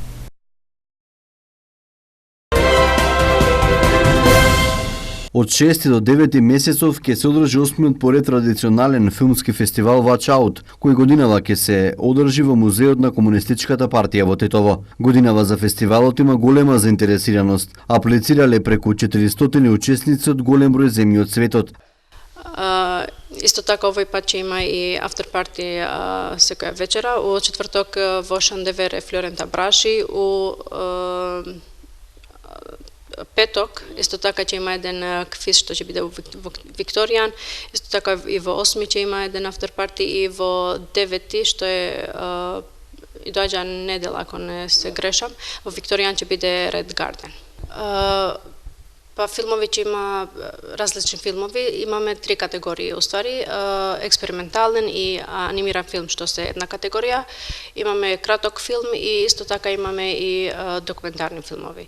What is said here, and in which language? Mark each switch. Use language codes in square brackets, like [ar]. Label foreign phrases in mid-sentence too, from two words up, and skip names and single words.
[mk] Од 6 до 9 месецов ќе се одржи 8-миот поред традиционален филмски фестивал Watch Out, кој годинава ќе се одржи во Музеот на Комунистичката партија во Тетово. Годинава за фестивалот има голема заинтересираност. Аплицирале преку 400 учесници од голем број земји од светот. Исто така овој пат ќе има и [en] after party [mk] секоја вечера. У четврток во Шандевер е Флорента Браши, у петок исто така ќе има еден квиз што ќе биде во Викторијан, исто така и во 8 ќе има еден [en] after party [mk] и во 9 што е и доаѓа недела ако не се грешам, во Викторијан ќе биде Red Garden. Па филмови ќе има различни филмови, имаме 3 категории уствари, експериментален и анимиран филм што се една категорија, имаме краток филм и исто така имаме и документарни филмови.